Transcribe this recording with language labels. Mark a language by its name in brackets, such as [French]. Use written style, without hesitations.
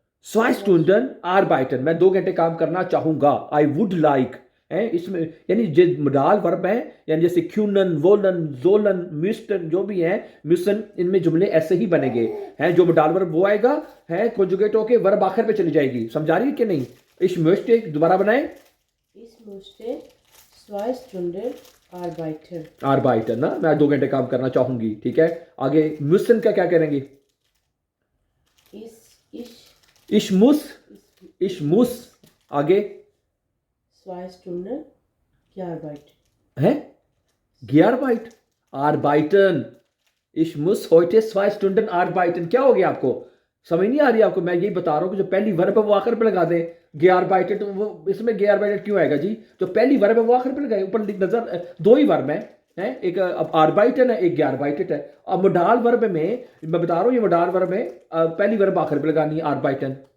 [German] 2 Stunden arbeiten, [Hindi] मैं 2 घंटे काम करना चाहूंगा। [English] I would like, [Hindi] है इसमें, यानी जो मॉडल वर्ब है, यानी जैसे क्यूनन, वोलन, जोलन, म्यूस्टन जो भी है, म्यूसन, इनमें जुमले ऐसे ही बनेंगे हैं। जो मॉडल वर्ब वो आएगा है कॉन्जुगेट होके वर्ब आखिर पे चली जाएगी। समझा रही है कि नहीं? इस म्यूस्टे दोबारा बनाए। [German] Ich musste 2 Stunden arbeiten. [Hindi] आर्बाइटन ना, मैं 2 घंटे काम करना चाहूंगी। ठीक है, आगे म्यूसन का क्या करेंगे? [German] Ich [Hindi] इशमुस, इशमुस, आगे [German] 2 Stunden gearbeitet. [Hindi] है गियारबाइट, आर्बाइटन। [German] Ich muss heute 2 Stunden arbeiten। [Hindi] क्या हो गया आपको? समझ नहीं आ रही आपको? मैं यही बता रहा हूँ कि जो पहली वर्ब है वो आखिर पे लगा दें। गियारबाइटेड, तो वो इसमें गियारबाइटेड क्यों आएगा जी? जो पहली वर्ब है वो आखिर पे लगाए। ऊपर नजर 2 ही वर्ब हैं, एक अब आर्बाइटन है, एक गियारबाइटेड है। अब मोडाल वर्ब में मैं बता रहा हूँ, ये मोडाल वर्ब में पहली वर्ब आखिर पे लगानी है, आर्बाइटन।